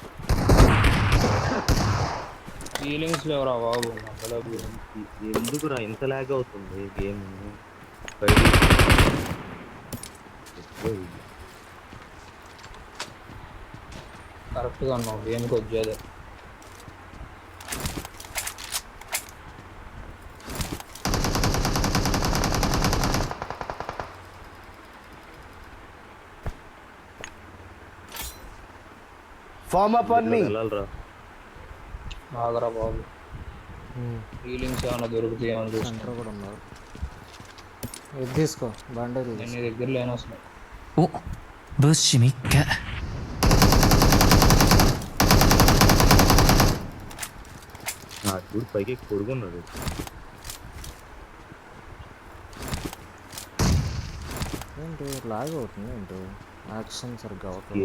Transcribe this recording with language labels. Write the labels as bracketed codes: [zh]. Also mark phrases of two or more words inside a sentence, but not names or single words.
[te] ఫీలింగ్స్ లేవరా బాబు. ఎందుకురా ఇంత లాగ్ అవుతుంది గేమ్? కరెక్ట్గా ఉన్నావు గేమ్కి వచ్చేదే. [en] Form up on me. [te] వెళ్ళాలిరా. ఆగరా బాబు, హీలింగ్స్ ఏమైనా దొరుకుతాయి అని చూస్తాను. సెంటర్ కూడా ఉన్నారు. ఇది తీసుకో బండేజ్ నేను నీ దగ్గర లేను అసలు. [ja] お物資見っけ [te] నా చూడు పైకి కొడుకున్నాడు. ఏంటి లాగ్ అవుతుంది ఏంటి? యాక్షన్ సరిగ్గా అవుతుంది.